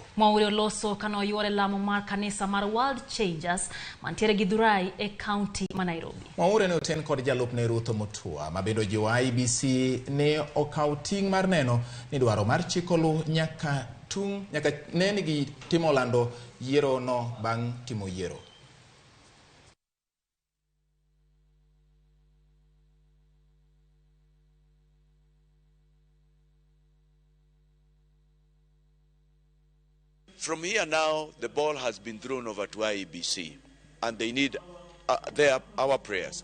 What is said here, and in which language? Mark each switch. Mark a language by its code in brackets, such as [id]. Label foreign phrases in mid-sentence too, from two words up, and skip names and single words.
[luo] Mwaure oloso kano yuore lamo mar kanisa mar World Changers mantiere Githurai e county ma Nairobi. Mwaure ne oten kod jalupne Ruto Mutua mabendo jiwo IEBC ne okaw ting' mar neno ni dwaro mar chikolu nyaka ne gi timo lando yiero no bang' timo yiero. [en] From here now, the ball has been thrown over to IEBC, and they need our prayers.